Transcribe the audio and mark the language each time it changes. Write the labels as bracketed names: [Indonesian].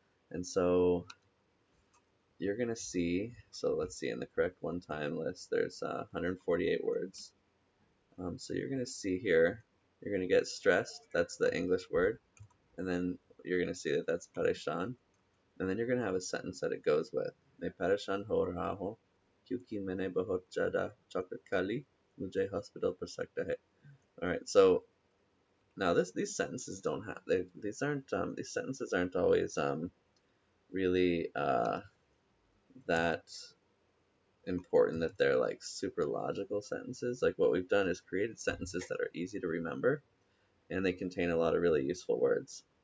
[English] And so you're going to see, so let's see, in the correct one-time list, there's 148 words. So you're going to see here, you're going to get stressed, that's the English word, and then you're going to see that that's pareshan, and then you're going to have a sentence that it goes with. [Hindi] मैं परेशान हो रहा हूँ क्योंकि मैंने बहुत ज़्यादा chocolate खा ली मुझे हॉस्पिटल पर सकता है. [English] All right, so now these sentences don't have these sentences aren't always really that important that they're like super logical sentences. Like what we've done is created sentences that are easy to remember, and they contain a lot of really useful words.